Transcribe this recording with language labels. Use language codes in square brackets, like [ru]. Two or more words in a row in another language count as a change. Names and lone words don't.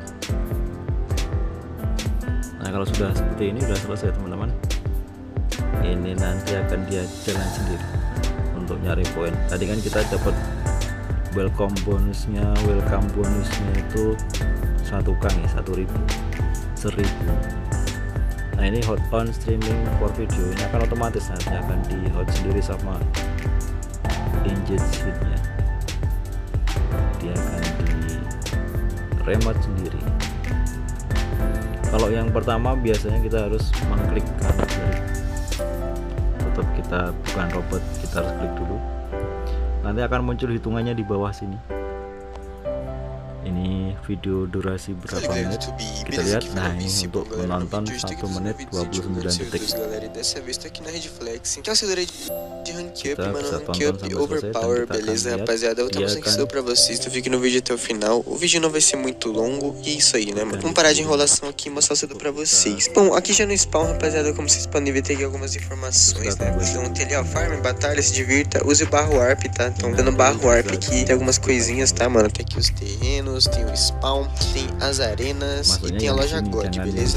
[id] Nah kalau sudah seperti ini sudah selesai teman-teman, ini nanti akan dia jalan sendiri untuk nyari poin. Tadi kan kita dapat [en] welcome bonusnya [id] itu 1k ya, 1000. Nah ini [en] hot on streaming for video, [id] ini akan otomatis nanti akan di hot sendiri sama [en] engage sheetnya, [id] dia akan di remote sendiri. Kalau yang pertama biasanya kita harus mengklik kanan kiri, tetap kita bukan robot, kita harus klik dulu, nanti akan muncul hitungannya di bawah sini. Ini video durasi berapa menit, kita lihat. Nah ini untuk menonton 1 menit 29 detik. Kita bisa tonton sampai selesai dan kita [pt] rapaziada, eu vou estar mostrando isso pra vocês, então fique no vídeo até o final. O vídeo não vai ser muito longo e é isso aí, né, mano? Vamos parar de enrolação aqui e mostrar tudo pra vocês. Bom, aqui já no spawn, rapaziada, como vocês podem ver, tem aqui algumas informações, né? Então tem ali, ó, farm, batalha, se divirta, use o barra warp, tá? Então dando barra warp aqui, tem algumas coisinhas, tá, mano? Tem aqui os terrenos, tem o spawn, tem as arenas e tem a loja God, beleza?